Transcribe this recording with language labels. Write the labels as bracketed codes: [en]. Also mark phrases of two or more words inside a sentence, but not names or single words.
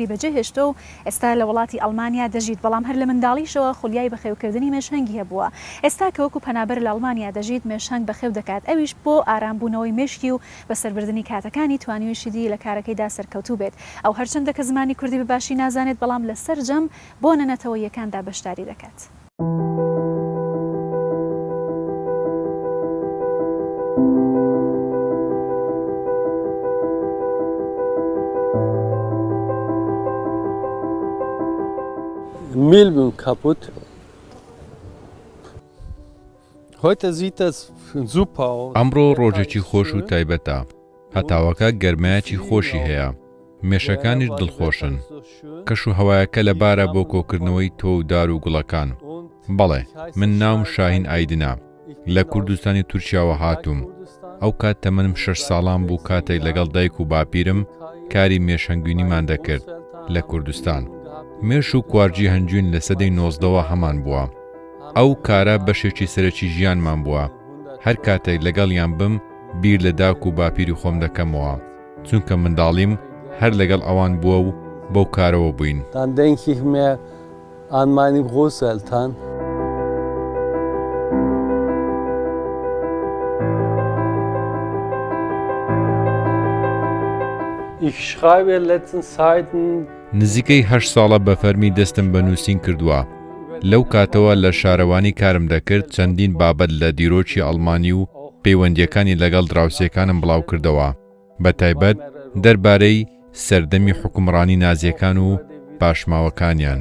[ckb] بەجێهێشتە و ئێستا لە وڵاتی ئەڵمانیا دەژیت بەڵام هەر لە منداڵیشەوە خولیای بەخێوکردنی مێشهەنگی هەبووە ئێستا کە وەکو پەنابەر لە ئەڵمانیا دەژیت مێشهەنگ بەخێو دەکات ئەویش بۆ ئارامبوونەوەی مێشکی و بەسەربردننی کاتەکانی توانیویشیدی لە کارەکەیدا سەرکەوتوو بێت ئەو هەرچەندە کە زمانی کوردی بەباشی نازانێت بەڵام لە سەرجەم بۆ نەنەتەوەیەکاندا بەشداری دەکات. [de] Mehlblumen kaputt. Heute sieht das super aus. [ckb] ئەمڕۆ ڕۆژێکی خۆش و تایبەتە. هەتاوەکە گەرمایەکی خۆشی هەیە. مێشەکانیش دڵخۆشن. کەش و هەوایەکە لە بارە بۆ کۆکردنەوەی تۆ و دار و گوڵەکان. بەڵێ، من ناوم شاهین ئایدنە. لە کوردستانی تورکیاوە هاتووم. ئەو کات تەمەنم 6 ساڵان بوو کاتێک لەگەڵ دایک و باپیرم کاری مێشەنگوینیمان دەکرد لە کوردستان. مێش و کوارجی هەنجوین لە سەدەی 19ەوە هەمان بووە. ئەو کارە بەشێکی سەرەکی ژیانمان بووە. هەر کاتێک لەگەڵیان بم بیر لە داک و باپیری خۆم دەکەمەوە. چونکە منداڵیم هەر لەگەڵ ئەوان بووە و بەو کارەوە بووین. [de] Dann denke ich mehr an meine Großeltern. Ich schreibe letzten Zeiten [ckb] نزیکەی 8 ساڵە بە فەرمی دەستم بە نووسین کردووە. لەو کاتەوە لە شارەوانی کارم دەکرد چەندین بابەت لە دیرۆکی ئەڵمانی و پەیوەندیەکانی لەگەڵ دراوسێکانم بڵاو کردەوە. بە تایبەت دەربارەی سەردەمی حکومڕانی نازیەکان و پاشماوەکانیان.